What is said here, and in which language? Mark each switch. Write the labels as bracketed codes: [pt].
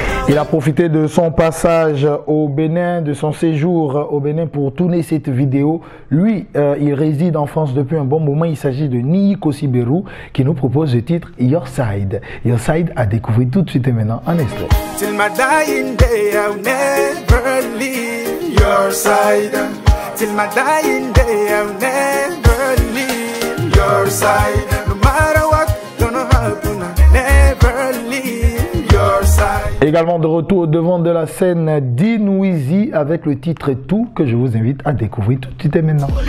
[fr] Il a profité de son passage au Bénin, de son séjour au Bénin pour tourner cette vidéo. Lui, il réside en France depuis un bon moment. Il s'agit de Niyi Kosiberu qui nous propose le titre Your Side. Your Side à découvrir tout de suite et maintenant en extrait. [en] Till my dying day, I'll never leave your side. Till my dying day, I'll never leave your side. No matter what gonna happen, I'll never leave your side. [fr] Également de retour au devant de la scène, Dinwizi avec le titre Tout que je vous invite à découvrir tout de suite et maintenant.